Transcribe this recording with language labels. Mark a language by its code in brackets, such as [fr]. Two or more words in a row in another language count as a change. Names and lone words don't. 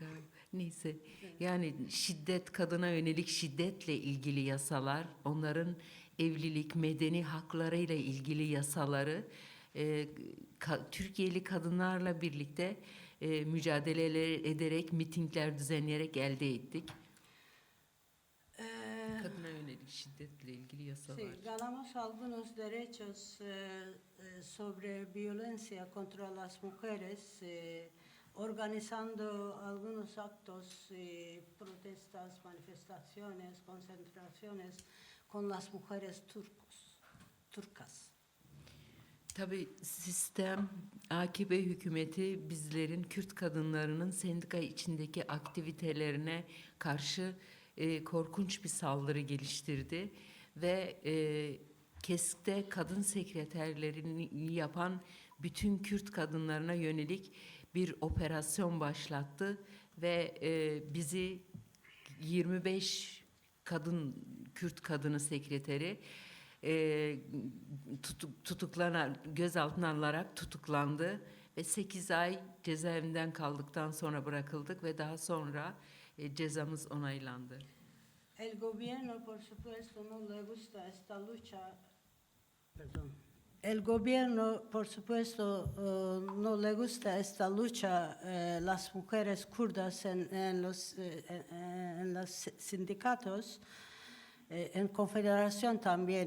[tr] Neyse, yani şiddet, kadına yönelik şiddetle ilgili yasalar, onların evlilik, medeni haklarıyla ilgili yasaları Türkiye'li kadınlarla birlikte mücadele ederek, mitingler düzenleyerek elde ettik. Kadına yönelik şiddetle ilgili yasalar. [es] Sí, ganamos algunos derechos sobre violencia contra las mujeres, organizando algunos actos, protestas, manifestaciones, concentraciones con las mujeres turcas. [tr] Tabii sistem, AKP hükümeti bizlerin, Kürt kadınlarının sendika içindeki aktivitelerine karşı korkunç bir saldırı geliştirdi ve KESK'te kadın sekreterlerini yapan bütün Kürt kadınlarına yönelik bir operasyon başlattı ve bizi 25 Kürt kadını sekreteri gözaltına alınarak tutuklandı ve 8 ay cezaevinden kaldıktan sonra bırakıldık ve daha sonra cezamız onaylandı. [es] El gobierno, por supuesto, no le gusta esta lucha. Perdón. El gobierno, por supuesto, no le gusta esta lucha, las mujeres kurdas en los sindicatos, en confederación también.